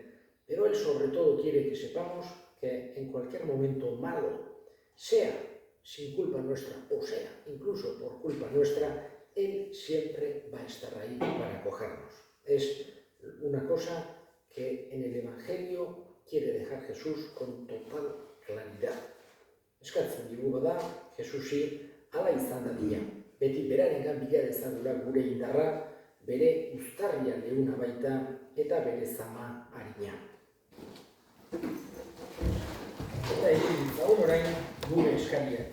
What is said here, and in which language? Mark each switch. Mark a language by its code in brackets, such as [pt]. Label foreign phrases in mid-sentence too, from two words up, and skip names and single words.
[es] Pero Él sobre todo quiere que sepamos que en cualquier momento malo, sea sin culpa nuestra o sea incluso por culpa nuestra, Él siempre va a estar ahí para acogernos. Es una cosa que en el Evangelio quiere dejar Jesús con total claridad. [eu] Eskatzen digu bada, Jesusi hala izan dadila. Beti berarengan bila dezagula gure indarra, bere uztarria leuna baita eta bere zama arina. Eta egin ditzagun orain gure eskariak.